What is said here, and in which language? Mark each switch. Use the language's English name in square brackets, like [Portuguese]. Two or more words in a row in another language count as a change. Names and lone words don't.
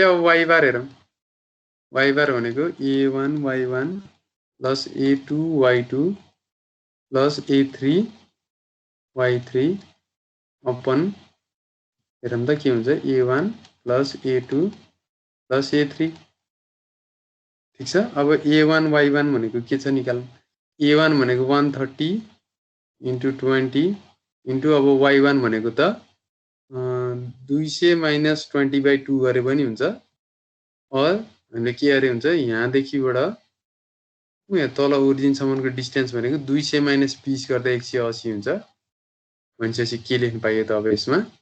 [Nepali] अब [English] y bar [Nepali] हेरौँ [English] y bar [Nepali] भनेको a1 y1 प्लस a2 y2 प्लस a3 y3 अपन हेरौँ त के हुन्छ a1 प्लस a2 प्लस a3 ठिक छ अब a1 y1 भनेको के छ निकालौँ a1 भनेको 130 इन्टु 20 इन्टु अब y1 भनेको त 200 माइनस 20 बाई 2 गरे पनि हुन्छ अर हामीले के गरे हुन्छ यहाँदेखिबाट यहाँ तल ओरिजिनसम्मको डिस्टेन्स भनेको 200 माइनस 20 गर्दा 180 हुन्छ भनेपछि के लेख्न पाइयो त अब यसमा